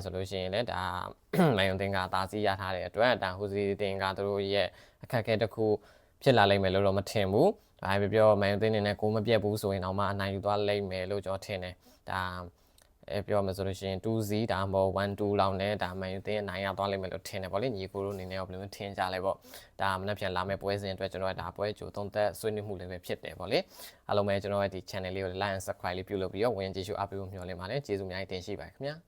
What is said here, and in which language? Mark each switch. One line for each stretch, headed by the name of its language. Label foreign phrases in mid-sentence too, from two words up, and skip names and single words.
Burmese: ဆိုလို့ရှိရင်လည်းဒါမန်ယူတင်းကတာစီရထားတဲ့အတွက်ဒါဟူစီတီတင်းကသူတို့ရဲ့အခက်အခဲတစ်ခုဖြစ်လာလိမ့်မယ်လို့တော့မထင်ဘူးဒါပဲပြောမန်ယူတင်းနေနဲ့ကိုမပြတ်ဘူးဆိုရင်တော့မှအနိုင်ယူသွားလိမ့်မယ်လို့ကျွန်တော်ထင်တယ်ဒါပြောမှဆိုလို့ရှိရင်2-0ဒါမှမဟုတ်1-2လောက်နဲ့ဒါမန်ယူတင်းနိုင်ရသွားလိမ့်မယ်လို့ထင်တယ်ဗောလေညီကိုတို့အနေနဲ့ဘယ်လိုထင်ကြလဲဗောဒါမနေ့ပြန်လာမယ့်ပွဲစဉ်အတွက်ကျွန်တော်ဒါပွဲကြိုသုံးသက်ဆွေးနွေးမှုလည်းပဲဖြစ်တယ်ဗောလေအားလုံးပဲကျွန်တော်ရဲ့ဒီ channel လေးကို
English: like and subscribe
Burmese: လေးပြုလုပ်ပြီးတော့ဝင်ကြည့်ရှုအားပေးဖို့မျှော်လင့်ပါတယ်ကျေးဇူးအများကြီးတင်ရှိပါတယ်ခင်ဗျာ